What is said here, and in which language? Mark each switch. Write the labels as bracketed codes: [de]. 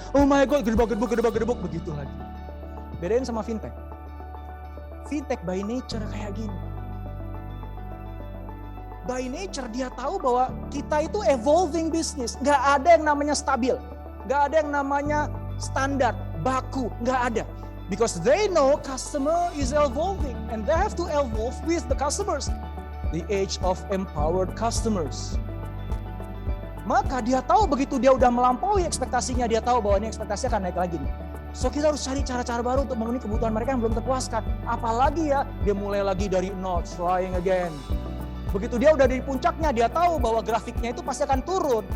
[en] Oh my God, [id] gedebak, begitu lagi. Bedain sama fintech. Fintech [en] by nature [id] kayak gini. [en] By nature [id] dia tahu bahwa kita itu [en] evolving business. [id] Gak ada yang namanya stabil. Gak ada yang namanya standar, baku. Gak ada. [en] Because they know customer is evolving. And they have to evolve with the customers. The age of empowered customers. [id] Maka dia tahu begitu dia udah melampaui ekspektasinya. Dia tahu bahwa ini ekspektasi akan naik lagi nih. So kita harus cari cara-cara baru untuk memenuhi kebutuhan mereka yang belum terpuaskan. Apalagi ya, dia mulai lagi dari nol, [en] trying again. [id] Begitu dia udah di puncaknya, dia tahu bahwa grafiknya itu pasti akan turun.